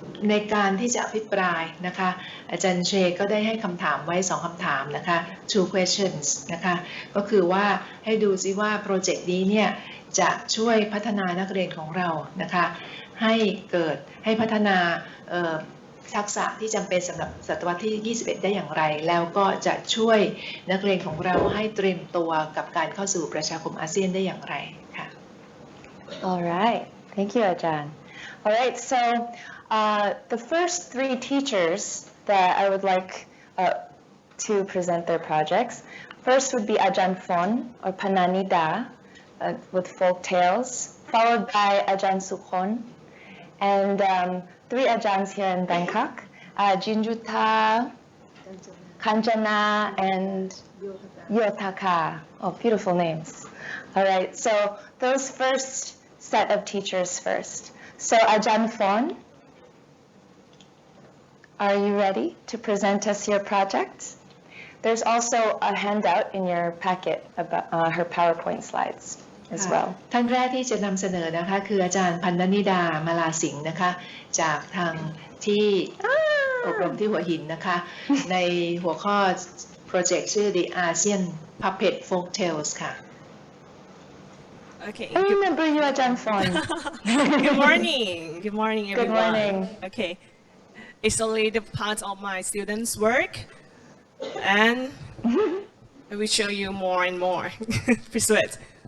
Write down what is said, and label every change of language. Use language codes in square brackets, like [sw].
[th] ในการที่จะอภิปรายนะคะอาจารย์เชก็ได้ให้คำถามไว้2คำถามนะคะ [en] two questions [th] นะคะก็คือว่าให้ดูซิว่าโปรเจกต์นี้เนี่ยจะช่วยพัฒนานักเรียนของเรานะคะให้พัฒนาทักษะที่จำเป็นสำหรับศตวรรษที่ 21 ได้อย่างไรแล้วก็จะช่วยนักเรียนของเราให้เตรียมตัวกับการเข้าสู่ประชาคมอาเซียนได้อย่างไรค่ะ [en] All right. Thank you, Ajahn. All right. So the first 3 teachers that I would like to present their projects. First would be Ajahn Phon or Pananida with folk tales, followed by Ajahn Sukhon, and 3 Ajahns here in Bangkok, Jinjuta, Kanjana, and Yotaka. Oh, beautiful names. All right, so those first set of teachers first. So Ajahn Phon, are you ready to present us your project? There's also a handout in your packet about her PowerPoint slides as well. [th] ท่านแรกที่จะนำเสนอนะคะคืออาจารย์พันธนิดามาลาสิงห์นะคะจากทางที่อบรมที่หัวหินนะคะในหัวข้อโปรเจกต์ชื่อ The ASEAN Puppet Folk Tales ค่ะ [en] Okay. I remember you, Ajahn Phon. Good morning. Good morning, everyone. Good morning. Okay. It's only the part of my students' work, and I will show you more and more. Please wait.